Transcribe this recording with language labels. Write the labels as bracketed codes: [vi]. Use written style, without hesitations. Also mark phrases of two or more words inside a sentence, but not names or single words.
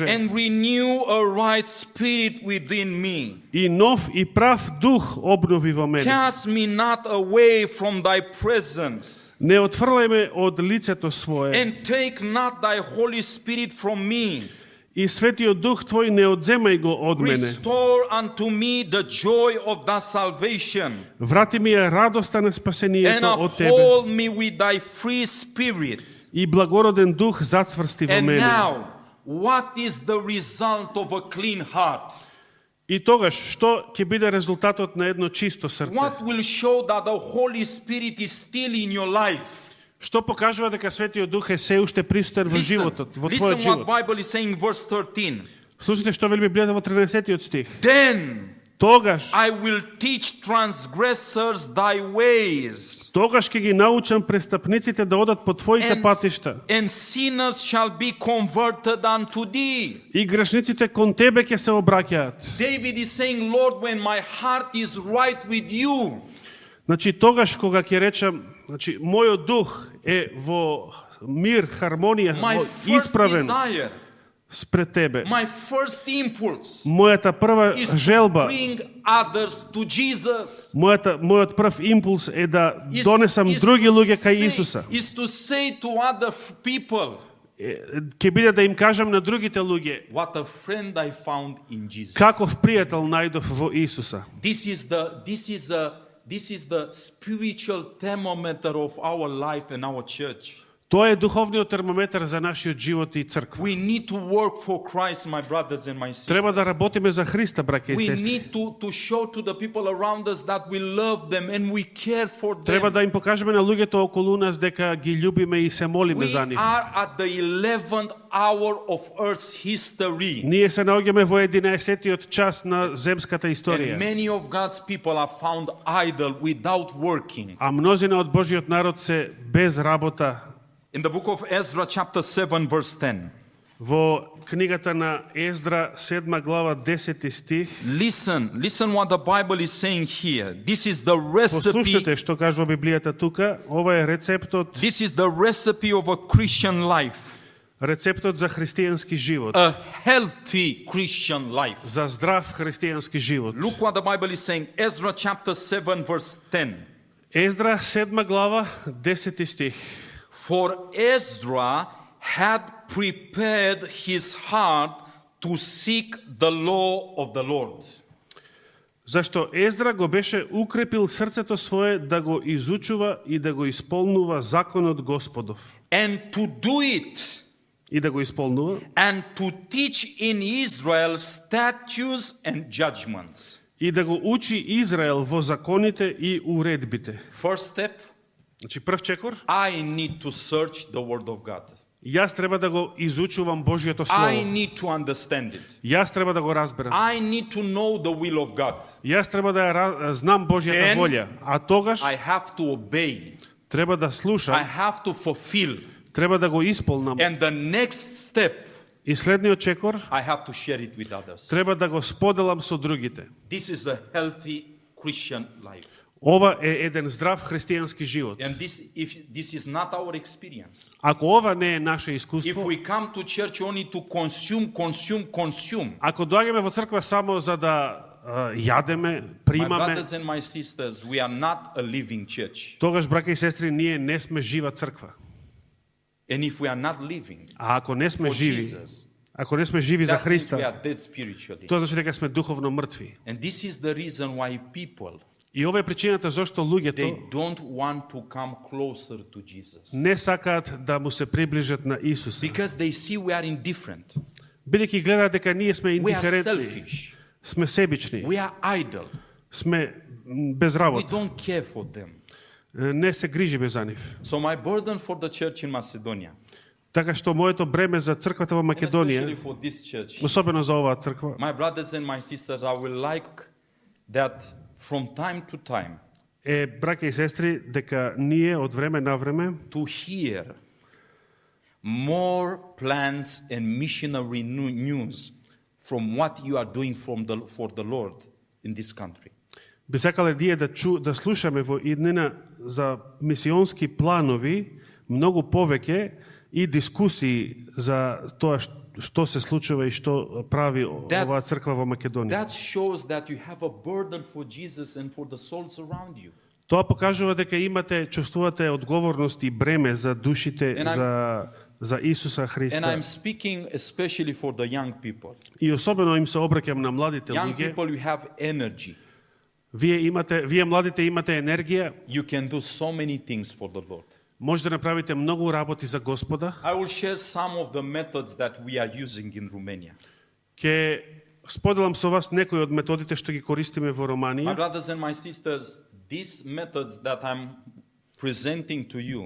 [en] and renew a right spirit within me. [mk] и нов и прав дух обнови во мене. [en] Cast me not away from thy presence, [mk] Не отфрлај ме од лицето свое [en] and take not thy Holy Spirit from me. [mk] и Светиот Дух Твој не одземај го од мене. [en] Restore unto me the joy of thy salvation, [mk] Врати ми ја радоста на [en] and [mk] спасението од Тебе. [en] uphold me with thy free spirit. [mk] И благороден дух зацврсти во [en] And [mk] мене. [en] now, what is the result of a clean heart? [mk] И тогаш, што ќе биде резултатот на едно чисто срце? [en] What will show that the Holy Spirit is still in your life? [mk] Што покажува дека Светиот Дух е се уште присутен во животот, во [en] Listen [mk] твојот [en] what [mk] живот? [en] Bible is saying, verse 13. [mk] Слушайте што вели Библијата во 13-тиот стих. [en] Then [mk] Тогаш [en] I will teach transgressors thy ways, [mk] ќе ги научам престапниците да одат по твоите патишта. [en] and sinners shall be converted unto thee. [mk] И грешниците кон тебе ќе се обраќаат. [en] David is saying, Lord, when my heart is right with you, [mk] Значи тогаш кога ќе речам, значи мојот дух е во мир, хармонија, [en] my [mk] во [en] first [mk] исправен [en] desire, [mk] спред тебе. [en] my first impulse [mk] Мојата прва [en] is to [mk] желба, [en] bring others to Jesus. [mk] мојот прв импулс е да [en] Is- [mk] донесам [en] is [mk] други [en] to [mk] луѓе кај [en] say- [mk] Исуса. [en] Is to say to other people, [mk] Ќе биде да им кажам на другите луѓе [en] what a friend I found in Jesus. [mk] каков пријател најдов во Исуса. [en] This is the spiritual thermometer of our life and our church. [mk] Тоа е духовниот термометар за нашиот живот и црква. [en] We need to work for Christ, my brothers and my sisters. [mk] Треба да работиме за Христа, браќа и [en] We [mk] сестри. [en] need to show to the people around us that we love them and we care for [mk] Треба [en] them. [mk] да им покажеме на луѓето околу нас дека ги љубиме и се молиме [en] We [mk] за нив. [en] are at the 11th hour of Earth's history. [mk] Ние се наоѓаме во 11-тиот час на земската [en] And [mk] историја. [en] many of God's people are found idle without working. [mk] А мнозина од Божиот народ се без работа. [en] In the book of Ezra, chapter 7, verse 10. [mk] Во книгата на Ездра, 7 глава, 10 стих, [en] Listen what the Bible is saying here. This is the recipe. [mk] послушайте што кажува Библијата тука. Ова е рецептот, [en] This is the recipe of a Christian life, [mk] рецептот за христијански живот, [en] a healthy Christian life. [mk] за здрав христијански живот. [en] Look what the Bible is saying. Ezra chapter 7, verse 10. [mk] Ездра, 7 глава, 10 стих. [en] For Ezra had prepared his heart to seek the law of the Lord. [mk] Зашто Ездра го беше укрепил срцето свое да го изучува и да го исполнува законот Господов. [en] And to do it, [mk] И да го исполнува, [en] and to teach in Israel statutes and judgments. [mk] и да го учи Израел во законите и уредбите. [en] First step, [mk] Значи прв чекор, [en] I need to search the Word of God. [mk] јас треба да го изучувам Божјото [en] I [mk] слово. [en] need to understand it. [mk] Јас треба да го разберам. [en] I need to know the will of God. [mk] Јас треба да ја знам Божјата [en] Then, [mk] волја. А тогаш [en] I have to obey. [mk] треба да [en] I [mk] слушам, [en] have to fulfill. [mk] треба да го исполнам. [en] And the next step, [mk] И следниот чекор, [en] I have to share it with others. [mk] треба да го споделам со другите. [en] This is a healthy Christian life. [mk] Ова е еден здрав христијански живот. [en] And if this is not our experience, [mk] Ако ова не е наше [en] if [mk] искуство, [en] we come to church only to consume, [mk] ако доаѓаме во црква само за да јадеме, [en] my [mk] примаме, [en] brothers and my sisters, we are not a living church. [mk] тогаш, браќа и сестри, ние не сме жива црква. [en] And if we are not living [mk] А ако не сме [en] for [mk] живи, [en] Jesus, [mk] ако не сме живи за [en] that means we [mk] Христа, [en] are dead spiritually. [mk] тоа значи дека сме духовно мртви. [en] And this is the reason why people, [mk] И ова е причината зашто [en] they [mk] луѓето [en] don't want to come closer to Jesus. [mk] не сакаат да му се приближат на Исуса. [en] Because they see we are indifferent. [mk] Бидејќи гледаат дека ние сме [en] We are [mk] индиферентни, [en] selfish. [mk] сме себични, [en] We are idle. [mk] сме без [en] We [mk] работа, [en] don't care for them. [mk] не се грижиме за нив. [en] So my burden for the church in Macedonia, [mk] Така што моето бреме за црквата во [en] and especially [mk] Македонија, [en] for this church, [mk] особено за оваа црква, [en] my brothers and my sisters, I will like that from time to time [mk] е, браќа и сестри, дека ние од време на време [en] to hear more plans and missionary news from what you are doing for the Lord in this country. [mk] би сакале ние да слушаме во иднина за мисионски планови многу повеќе и дискусии за тоа што се случува и што прави оваа црква во Македонија. [en] That shows that you have a burden for Jesus and for the souls around you. [mk] Тоа покажува дека чувствувате одговорност и бреме за душите за Исуса [en] And [mk] Христа. [en] I'm speaking especially for the young people. [mk] И особено им се обраќам на младите [en] Young [mk] луѓе. [en] people, you have energy. [mk] Вие младите имате енергија, [en] You can do so many things for the Lord. [mk] може да направите многу работи за Господа. [en] I will share some of the methods that we are using in Romania. [mk] Ќе Споделам со вас некои од методите што ги користиме во [en] My [mk] Романија. [en] brothers and my sisters, these methods that I'm presenting to you,